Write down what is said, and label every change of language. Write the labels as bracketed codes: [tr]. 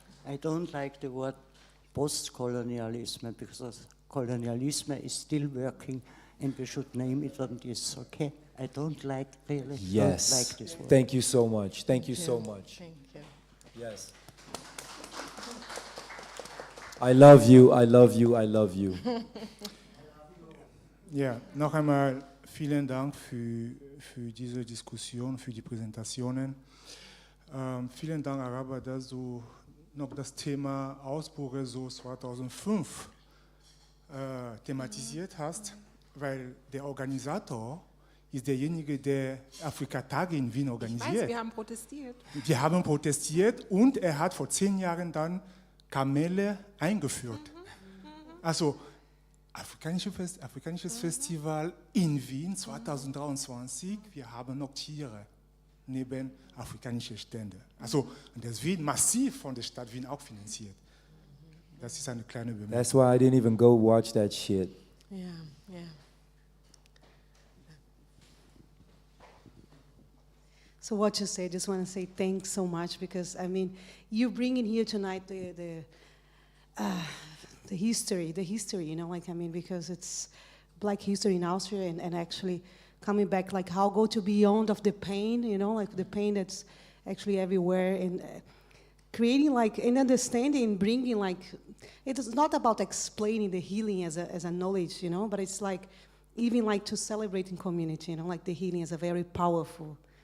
[en] I don't like the word post-colonialism because colonialism is still working and we should name it on this, okay? I don't like, really, Yes, don't like this word. Thank you so much, thank you so much. Thank you. Yes. I love you, I love you, I love you. [de] Ja, noch einmal vielen Dank für diese Diskussion, für die Präsentationen. Vielen Dank, Araba, dass du noch das Thema Ausbrüche so 2005 thematisiert hast, weil der Organisator ist derjenige, der Afrika-Tage in Wien organisiert. Ich weiß, wir haben protestiert. Wir haben protestiert und er hat vor 10 Jahren dann Kamele eingeführt. Also afrikanisches Festival in Wien 2023, wir haben noch Tiere neben afrikanischen Ständen. Also und das wird massiv von der Stadt Wien auch finanziert. Das ist eine kleine Bemerkung. [en] That's why I didn't even go watch that shit. Yeah, yeah. So what you say, just want to say thanks so much because, I mean, you bring in here tonight the history, you know, like, I mean, because it's Black history in Austria and actually coming back, like how go to beyond of the pain, you know, like the pain that's actually everywhere and creating like an understanding, bringing like, it is not about explaining the healing as a knowledge, you know, but it's like even like to celebrate in community, you know, like the healing is a very powerful